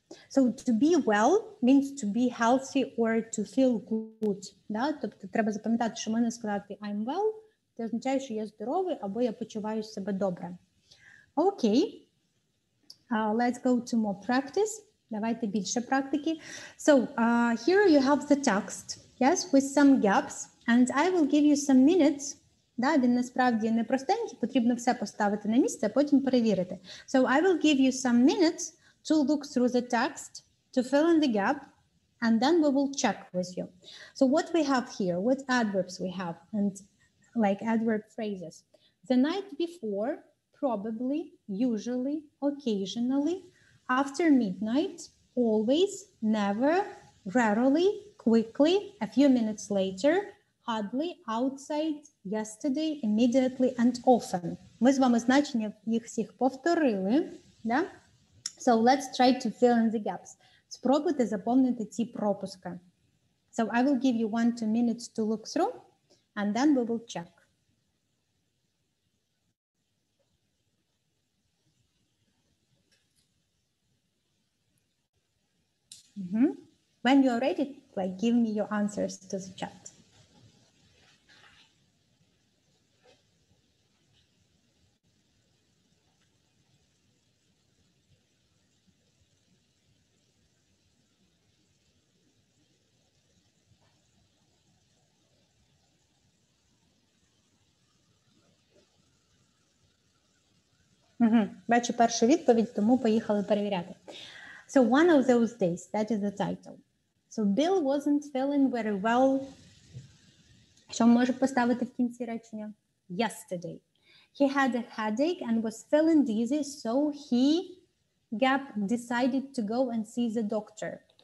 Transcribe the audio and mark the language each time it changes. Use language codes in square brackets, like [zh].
[en] So to be well means to be healthy or to feel good. [uk] Да? Тобто треба запам'ятати, що можна сказати [en] I'm well, [uk] це означає, що я здоровий або я почуваю себе добре. Окей. [en] Let's go to more practice. [uk] Давайте більше практики. [en] So here you have the text, yes, with some gaps, and I will give you some minutes. [uk] Да, він насправді не простенький, потрібно все поставити на місце, а потім перевірити. [en] So I will give you some minutes to look through the text, to fill in the gap, and then we will check with you. So what we have here, what adverbs we have, and like adverb phrases. The night before, probably, usually, occasionally, after midnight, always, never, rarely, quickly, a few minutes later, hardly, outside, yesterday, immediately, and often. [uk] Ми з вами значення їх всіх повторили, да? [en] So let's try to fill in the gaps. [uk] Спробуйте заповнити ці пропуски. [en] So I will give you 1-2 minutes to look through, and then we will check. When you're ready, like, give me your answers to the chat. [uk] Бачу першу відповідь, тому поїхали перевіряти. [en] So one of those days, that is the title. So Bill wasn't feeling very well. [uk] Що можу поставити в кінці речення? [en] Yesterday. He had a headache and was feeling dizzy, so he decided to go and see the doctor.